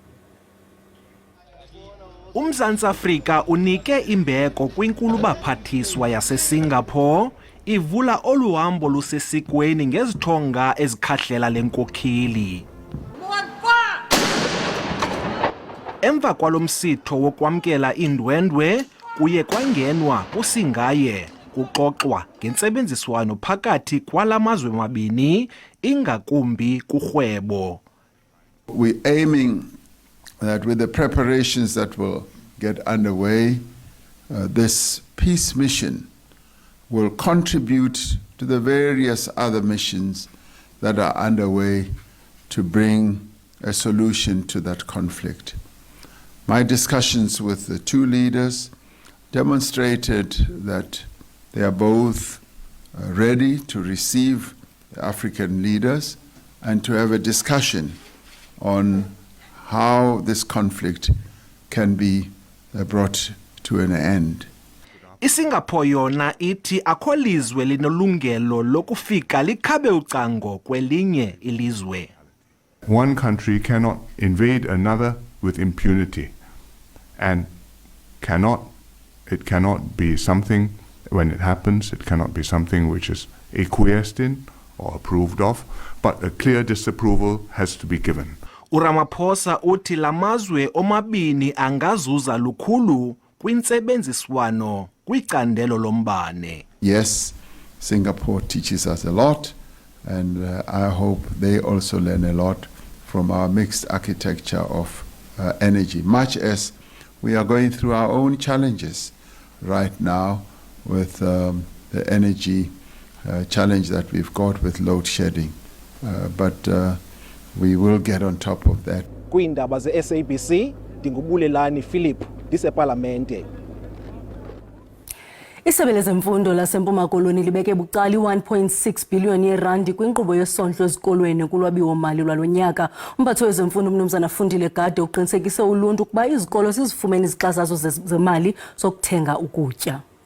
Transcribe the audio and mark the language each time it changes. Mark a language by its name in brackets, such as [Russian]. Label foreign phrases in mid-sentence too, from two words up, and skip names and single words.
[Xhosa] UMzantsi Afrika unike imbeko kwinkulu-baphathiswa yaseSingapore ivula oluhambo lusesikweni ngezithonga ezikhahlela lenkokheli. Emva kwalo msitho wokwamkela iindwendwe kuye kwangenwa kusingaye kuxoxwa ngentsebenziswano phakathi kwala mazwe mabini ingakumbi kurhwebo. [English] We're aiming that with the preparations that will get underway, this peace mission will contribute to the various other missions that are underway to bring a solution to that conflict. My discussions with the two leaders demonstrated that they are both ready to receive African leaders and to have a discussion on how this conflict can be brought to an end. [Xhosa] iSingapore yona ithi akho lizwe linolungelo lokufika likhabe ucango kwelinye ilizwe. [English] One country cannot invade another with impunity, and it cannot be something, when it happens, it cannot be something which is acquiesced in or approved of, but a clear disapproval has to be given. [Xhosa] uRamaphosa uthi lamazwe omabini angazuza lukhulu kwintsebenziswano kwicandelo lombane. [English] Yes, Singapore teaches us a lot, and I hope they also learn a lot from our mixed architecture of energy, much as we are going through our own challenges right now with the energy challenge that we've got with load shedding. But we will get on top of that. [Xhosa] Kwiindaba ze-SABC ndingubulelani Philip ndisePalamente. Isebe lezemfundo laseMpuma Koloni libeke bucala 1.6 billion yerandi kwinkqubo yesondlo ezikolweni kulwabiwo-mali lwalo nyaka. Umphathi wezemfundo uMnumzana Fundile Gade uqinisekise uluntu ukuba izikolo zizifumene izixa zazo zemali zokuthenga ukutya.